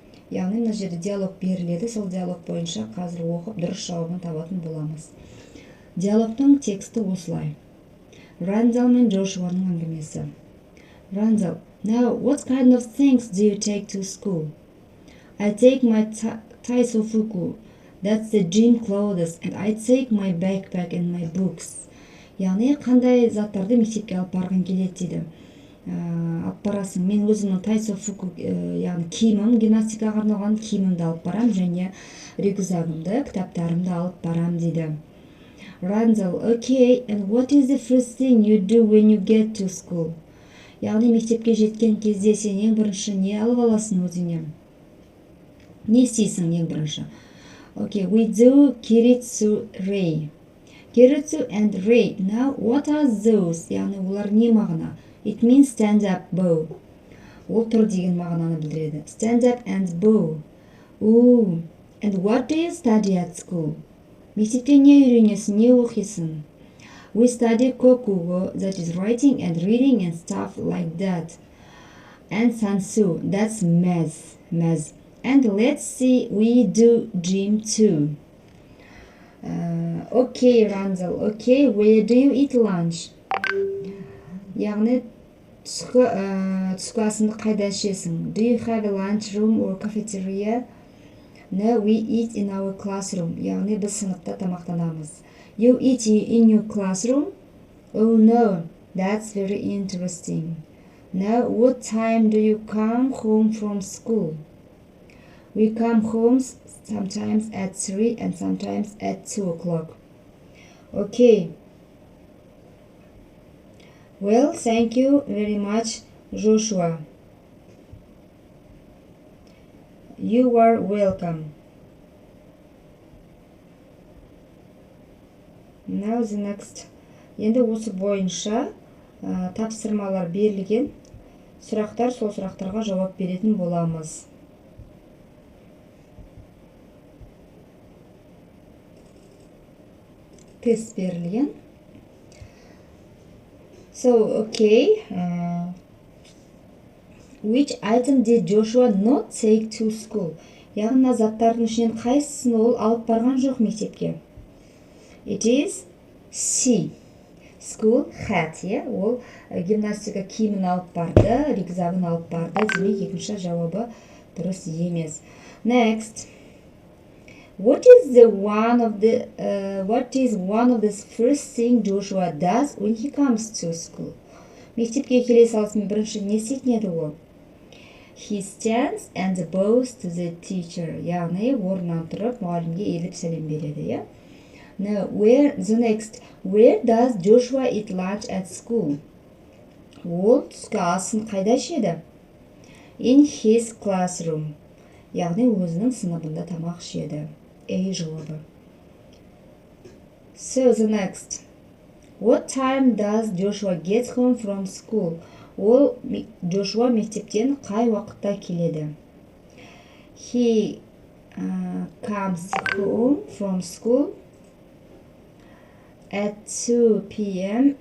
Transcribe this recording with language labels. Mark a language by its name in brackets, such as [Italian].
[Kazakh] Яғни мына жерде диалог беріледі, сол диалог бойынша қазір оқып дұрыс жауабын табатын боламыз. Диалогтың тексті осылай. Рандал мен Джошуаның әңгімесі. [English] Randall, now what kind of things do you take to school? I take my taisofuku, that's the gym clothes, and I take my backpack and my books. [Kazakh] Яғни қандай заттарды мектепке алып барғың келеді дейді. Алып барасың. Мен өзімнің тайсофуку, яғни киімім, гимнастикаға арналған киімімді алып барам және рюкзагымды, кітаптарымды алып барам дейді. [English] Randall, okay, and what is the first thing you do when you get to school? [Kazakh] Яғни мектепке жеткен кезде сен ең бірінші не алып аласың өзіңе? Не істейсің ең бірінші? [English] Okay, we do kiritsu rei. Kiritsu and rei. Now, what are those? [Kazakh] Яғни олар не мағына? [English] It means stand up bow. [Kazakh] Ол тұр деген мағынаны білдіреді. [English] Stand up and bow. Ooh. And what do you study at school? [Kazakh] Мектепте не үйренесің, не оқисың? [English] We study kokugo, that is writing and reading and stuff like that. And sansu, that's math. And let's see, we do gym too. Okay, Randall, okay, where do you eat lunch? [Kazakh] Яғни түскі асыңды қайда ішесің? [English] Do you have a lunch room or cafeteria? No, we eat in our classroom. [Kazakh] Яғни біз сыныпта тамақтанамыз. [English] You eat in your classroom? Oh no, that's very interesting. Now, what time do you come home from school? We come home sometimes at 3 and sometimes at 2 o'clock. Okay. Well, thank you very much, Joshua. You are welcome. Now the next. [Kazakh] Енді осы бойынша тапсырмалар берілген сұрақтар, сол сұрақтарға жауап беретін боламыз. Тест берілген. [English] So, okay, which item did Joshua not take to school? [Kazakh] Яғни заттардың ішінен қайсысын ол алып барған жоқ мектепке? [English] It is C. School hat, [Kazakh] ол гимнастика киімін алып барды, рюкзагын алып барды, демек екінші жауабы дұрыс емес. [English] Next. What is one of the first thing Joshua does when he comes to school? [Kazakh] Мектепке келе салысымен бірінші не істейтін еді ол? [English] He stands and bows to the teacher. [Kazakh] Яғни орнынан тұрып мұғалімге иіліп сәлем береді, [English] Now, where does Joshua eat lunch at school? [Kazakh] Ол түскі асын қайда ішеді? [English] In his classroom. [Kazakh] Яғни өзінің сыныбында тамақ ішеді. [English] A [Kazakh] жауабы. [English] So the next. What time does Joshua get home from school? [Kazakh] Ол Joshua мектептен қай уақытта келеді? [English] He comes home from school at 2 p.m.